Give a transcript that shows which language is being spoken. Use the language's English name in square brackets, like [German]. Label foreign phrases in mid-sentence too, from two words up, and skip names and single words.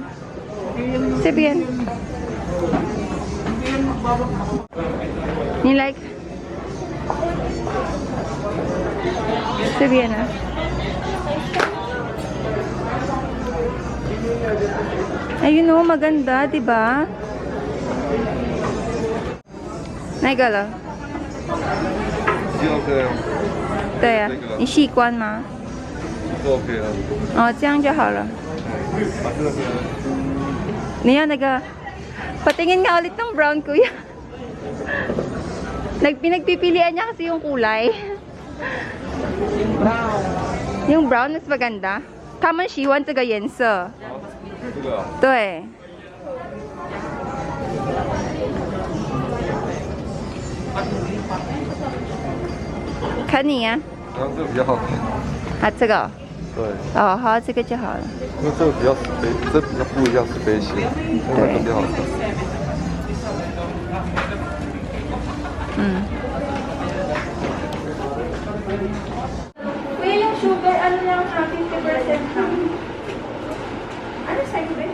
[Chinese] 这边。你 like？这边啊。 [Filipino] Ayun o, maganda, di ba? [Chinese] 那个了。已经 OK 了，对啊这个，你习惯吗？都 OK 了。哦，这样就好了。啊，这个是 [Filipino] Niya, patingin nga ulit ng brown, kuya. Pinagpipilian niya kasi yung kulay. Yung brown mas maganda. [Chinese] 他们喜欢这个颜色。这个啊。对。看你呀。然后这个比较好看。啊，这个。对，哦，好，这个就好了。因为这个比较space，这比较不一样，space，这个比较好看。 Mm. [Filipino] Kuya, yung sugar, ano lang ha? 50% lang. Ano sa'yo, be?